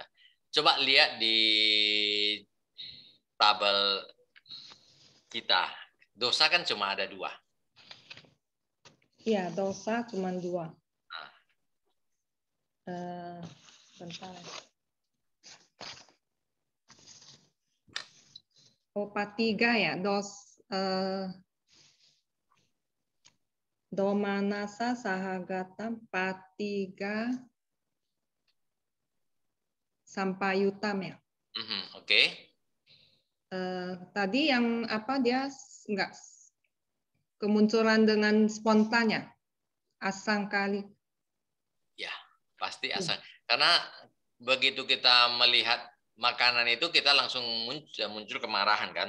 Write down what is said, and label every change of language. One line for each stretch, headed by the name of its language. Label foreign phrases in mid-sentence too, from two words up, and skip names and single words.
Indonesian: Coba lihat di tabel kita. Dosa kan cuma ada 2. Iya, dosa cuma 2. Bentar. Patiga ya,
Pali: domanasa sahagatam patiga sampayutam ya.
Indonesian: Oke. Tadi yang apa dia enggak kemunculan dengan spontannya asangkali. Ya, pasti asang. Karena begitu kita melihat makanan itu kita langsung muncul kemarahan kan.